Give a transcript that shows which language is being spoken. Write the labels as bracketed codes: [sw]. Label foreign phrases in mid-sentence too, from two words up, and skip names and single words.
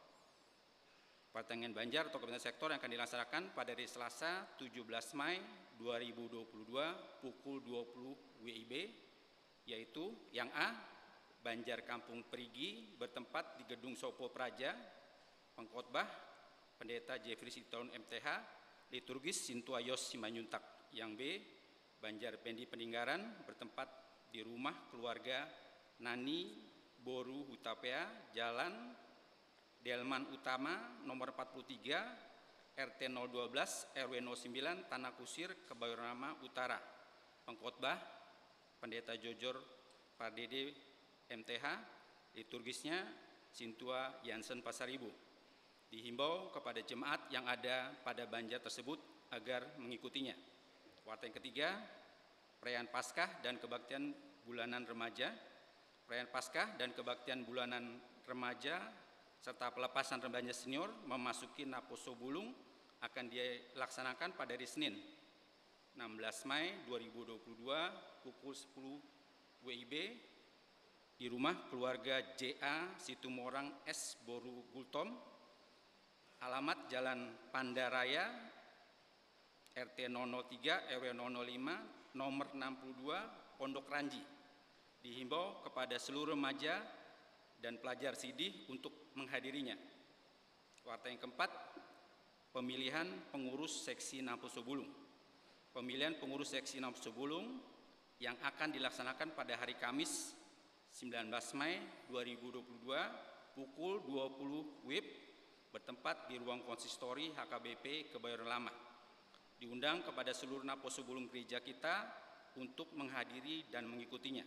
[id] Patengan Banjar atau Kebaktian Sektor yang akan dilaksanakan pada hari Selasa 17 Mei 2022 pukul 20 WIB, yaitu yang A, Banjar Kampung Perigi bertempat di Gedung Sopo Praja, pengkhotbah Pendeta Jeffrey Siton MTH, liturgis Sintuayos Simanyuntak. Yang B, Banjar Pendi Peninggaran bertempat di rumah keluarga Nani Boru Hutapea, Jalan Delman Utama, nomor 43, RT 012, RW 09, Tanah Kusir, Kebayoran Lama Utara. Pengkhotbah Pendeta Jojor Pardede MTH, liturgisnya Sintua Yansen Pasaribu. Dihimbau kepada jemaat yang ada pada Banjar tersebut agar mengikutinya. Warta yang ketiga, perayaan Paskah dan kebaktian bulanan remaja. Perayaan Paskah dan kebaktian bulanan remaja serta pelepasan remaja senior memasuki Naposo Bulung akan dilaksanakan pada hari Senin 16 Mei 2022 pukul 10 WIB di rumah keluarga JA Situmorang S. Boru Gultom, alamat Jalan Pandaraya, RT 003 RW 005 nomor 62 Pondok Ranji. Dihimbau kepada seluruh remaja dan pelajar sidih untuk menghadirinya. Warta yang keempat, pemilihan pengurus seksi Naposo Bulung. Pemilihan pengurus seksi Naposo Bulung yang akan dilaksanakan pada hari Kamis 19 Mei 2022 pukul 20 WIB bertempat di ruang konsistori HKBP Kebayoran Lama. Diundang kepada seluruh Naposo Bulung gereja kita untuk menghadiri dan mengikutinya.